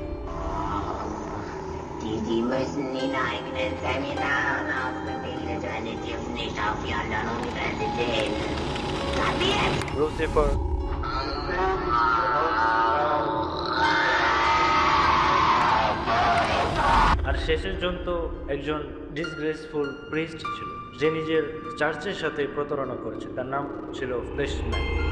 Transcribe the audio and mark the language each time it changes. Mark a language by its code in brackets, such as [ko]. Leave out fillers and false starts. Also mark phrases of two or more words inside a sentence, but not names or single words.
[de] Sie müssen in eigenen Seminaren ausgebildet werden. Sie dürfen nicht auf die anderen Universitäten. Kapiert? [bn] লুসিফার, আর শেষের জন তো একজন [en] disgraceful priest [bn] ছিল, যে নিজের চার্চের সাথে প্রতারণা করেছে। তার নাম ছিল ফ্লেশম্যান।